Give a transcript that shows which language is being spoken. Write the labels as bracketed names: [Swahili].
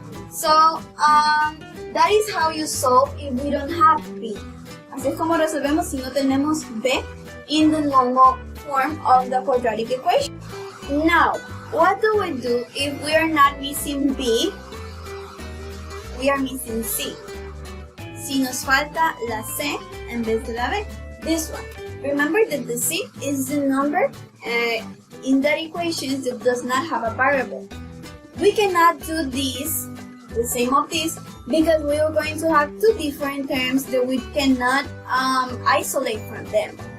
[English] So, that is how you solve if we don't have b. [Spanish] Así es como resolvemos si no tenemos b [English] in the normal form of the quadratic equation. Now, what do we do if we are not missing b? We are missing c. [Spanish] Si nos falta la c en vez de la b. [English] This one. Remember that the c is the number in that equation that does not have a variable. We cannot do this, the same of this, because we are going to have two different terms that we cannot isolate from them.